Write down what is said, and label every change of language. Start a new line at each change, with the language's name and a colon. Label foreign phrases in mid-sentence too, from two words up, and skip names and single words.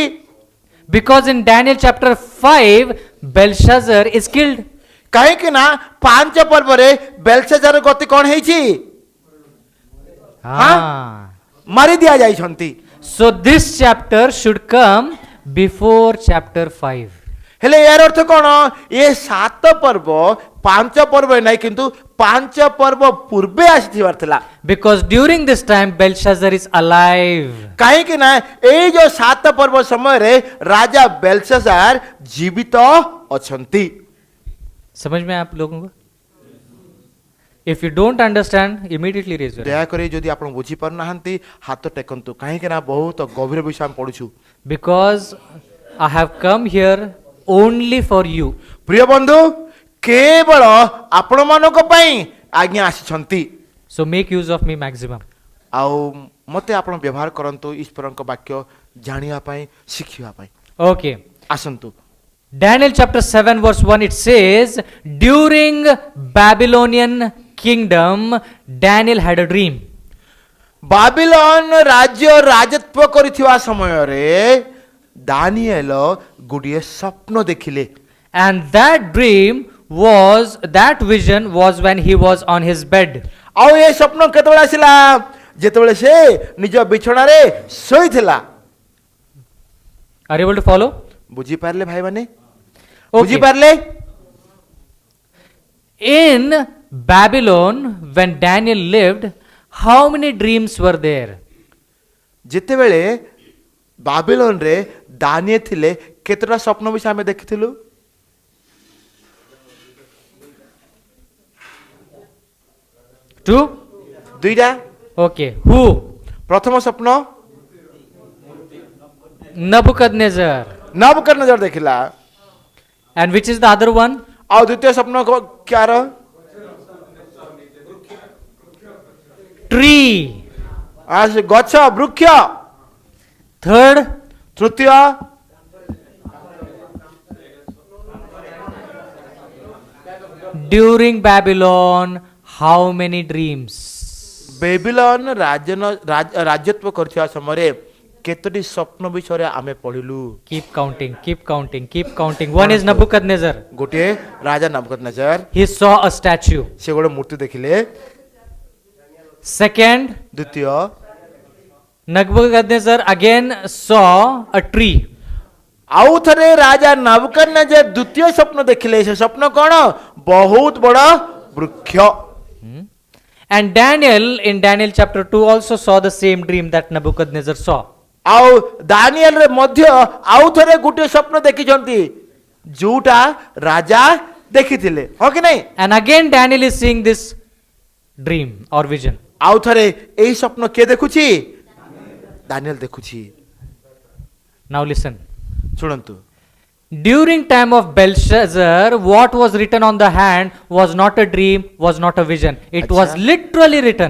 English: Because in Daniel chapter 5, Belshazzar is killed.
Odia: କାହିଁକି ନା ପାଞ୍ଚ ପର୍ବରେ ବେଲଶାଜାର ଗତି କ'ଣ ହେଇଛି ମାରି ଦିଆଯାଇଛନ୍ତି
English: So this chapter should come before chapter 5.
Odia: ହେଲେ ଏହାର ଅର୍ଥ କ'ଣ ଏ ସାତ ପର୍ବ ପାଞ୍ଚ ପର୍ବ ନାହିଁ କିନ୍ତୁ ପାଞ୍ଚ ପର୍ବ ପୂର୍ବେ ଆସିଥିବାର ଥିଲା
English: Because during this time, Belshazzar is alive.
Odia: କାହିଁକି ନା ଏଇ ଯୋଉ ସାତ ପର୍ବ ସମୟରେ ରାଜା ବେଲଶାଜାର ଜୀବିତ ଅଛନ୍ତି
Hindi: समझ में आप लोगों को?
English: If you don't understand, immediately raise your hand.
Odia: ଦୟାକରି ଯଦି ଆପଣ ବୁଝିପାରୁନାହାନ୍ତି ହାତ ଟେକନ୍ତୁ କାହିଁକି ନା ବହୁତ ଗଭୀର ବିଷୟ ଆମେ ପଢୁଛୁ
English: Because I have come here only for you.
Odia: ପ୍ରିୟ ବନ୍ଧୁ କେବଳ ଆପଣମାନଙ୍କ ପାଇଁ ଆଜ୍ଞା ଆସିଛନ୍ତି
English: So make use of me maximum.
Odia: ଆଉ ମୋତେ ଆପଣ ବ୍ୟବହାର କରନ୍ତୁ ଈଶ୍ୱରଙ୍କ ବାକ୍ୟ ଜାଣିବା ପାଇଁ ଶିଖିବା ପାଇଁ
English: Okay.
Odia: ଆସନ୍ତୁ
English: Daniel chapter 7 verse 1 it says, during Babylonian kingdom, Daniel had a dream.
Odia: ବାବିଲନ ରାଜ୍ୟ ରାଜତ୍ୱ କରିଥିବା ସମୟରେ ଦାନିଏଲ ଗୋଟିଏ ସ୍ୱପ୍ନ ଦେଖିଲେ
English: And that vision was when he was on his bed.
Odia: ଆଉ ଏ ସ୍ୱପ୍ନ କେତେବେଳେ ଆସିଲା ଯେତେବେଳେ ସେ ନିଜ ବିଛଣାରେ ଶୋଇଥିଲା
English: Are you able to follow?
Odia: ବୁଝିପାରିଲେ ଭାଇମାନେ
English: Okay.
Odia: ବୁଝିପାରିଲେ
English: In Babylon, when Daniel lived, how many dreams were there?
Odia: ଯେତେବେଳେ ବାବିଲନରେ ଦାନିଏଲ ଥିଲେ କେତେଟା ସ୍ୱପ୍ନ ବିଷୟ ଆମେ ଦେଖିଥିଲୁ
English: Two?
Odia: ଦୁଇଟା
English: Okay. Who?
Odia: ପ୍ରଥମ ସ୍ୱପ୍ନ
English: Nebuchadnezzar.
Odia: ନବୁକଦନେଜର ଦେଖିଲା
English: And which is the other one?
Odia: ଆଉ ଦ୍ୱିତୀୟ ସ୍ୱପ୍ନ କାହାର
English: Tree.
Odia: ଗଛ ବୃକ୍ଷ
English: Third?
Odia: ତୃତୀୟ
English: During Babylon, how many dreams?
Odia: ବେବିଲନ ରାଜତ୍ୱ କରିଥିବା ସମୟରେ କେତୋଟି ସ୍ୱପ୍ନ ବିଷୟରେ ଆମେ ପଢିଲୁ
English: Keep counting, keep counting, keep counting. One is Nebuchadnezzar.
Odia: ଗୋଟିଏ ରାଜା ନବୁକଦନେଜର
English: He saw a statue.
Odia: ସେ ଗୋଟେ ମୂର୍ତ୍ତି ଦେଖିଲେ
English: Second,
Odia: ଦ୍ୱିତୀୟ
English: Nebuchadnezzar again saw a tree.
Odia: ଆଉ ଥରେ ରାଜା ନବୁକଦନେଜର ଦ୍ୱିତୀୟ ସ୍ୱପ୍ନ ଦେଖିଲେ ସେ ସ୍ୱପ୍ନ କ'ଣ ବହୁତ ବଡ଼ ବୃକ୍ଷ
English: And Daniel in Daniel chapter 2 also saw the same dream that Nebuchadnezzar saw.
Odia: ଆଉ ଦାନିଏଲରେ ମଧ୍ୟ ଆଉ ଥରେ ଗୋଟିଏ ସ୍ୱପ୍ନ ଦେଖିଛନ୍ତି ଯୋଉଟା ରାଜା ଦେଖିଥିଲେ ହଁ କି ନାହିଁ
English: And again Daniel is seeing this dream or vision.
Odia: ଆଉ ଥରେ ଏଇ ସ୍ୱପ୍ନ କିଏ ଦେଖୁଛି ଦାନିଏଲ ଦେଖୁଛି
English: Now listen.
Odia: ଶୁଣନ୍ତୁ
English: During time of Belshazzar, what was written on the hand was not a dream, was not a vision. It was
Hindi: Acha.
English: literally written.